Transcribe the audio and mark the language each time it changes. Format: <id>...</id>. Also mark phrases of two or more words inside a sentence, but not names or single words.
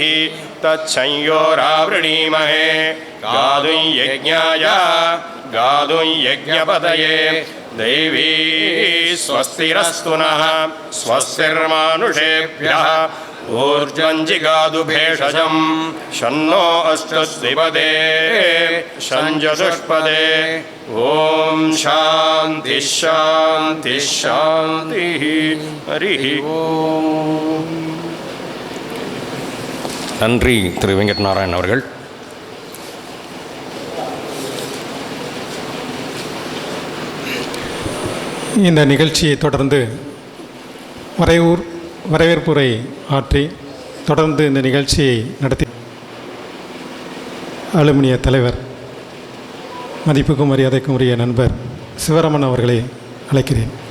<sa>तत्संयोरावृणीमहे गातुं यज्ञाय गातुं यज्ञपतये दैवी स्वस्तिरस्तु नः स्वस्तिर्मानुषेभ्यः ऊर्ध्वञ्जिगातु भेषजं शन्नो अष्टस्विपदे शञ्चतुष्पदे. ॐ शान्तिः शान्तिः शान्तिः. हरिः ओम्.</sa> <ta>நன்றி திரு வெங்கட் நாராயணன் அவர்கள். இந்த நிகழ்ச்சியை தொடர்ந்து வரவேற்புரை ஆற்றி தொடர்ந்து இந்த நிகழ்ச்சியை நடத்தி அலுமினிய தலைவர் மதிப்புக்கும் மரியாதைக்கும் உரிய நண்பர் சிவராமன் அவர்களை அழைக்கிறேன்.</ta>